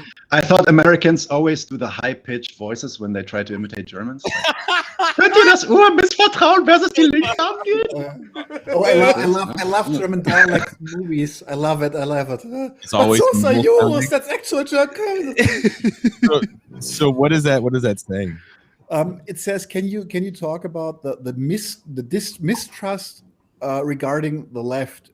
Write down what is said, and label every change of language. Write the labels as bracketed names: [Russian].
[English] I thought Americans always do the high-pitched voices when they try to imitate Germans. [German] Könnt ihr das Urmissvertrauen versus die Linke angehen? [English] I love German dialect movies. I love it. It's always that's actual German. So what is that? What does that say? It says, can you talk about the mistrust regarding the left?